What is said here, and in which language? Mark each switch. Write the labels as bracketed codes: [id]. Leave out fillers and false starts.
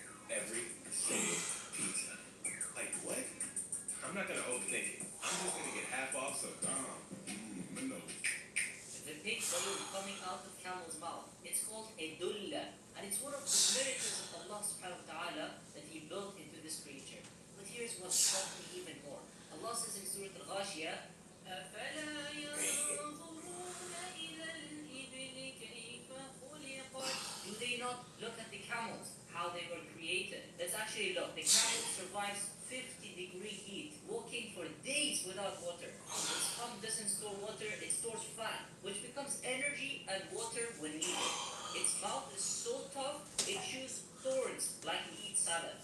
[en] Every single pizza. What? I'm not gonna overthink it. I'm just gonna get half off, so no. The big balloon coming out of Camel's mouth, it's called a dulla, and it's one of the miracles of Allah. Allah subhanahu wa ta'ala that He built into this creature. But here's what shocked me even more. Allah says in Surah Al-Ghashiyah, [ar] أَفَلَا يَنظُرُونَ إِلَى الْإِبِلِ كَيْفَ خُلِقَتْ. [en] Do they not look at the camels, how they were created? Let's actually look. The camel survives 50-degree heat, walking for days without water. Its pump doesn't store water, it stores fat, which becomes energy and water when needed. Its mouth is so tough, it chews thorns like it eats salad.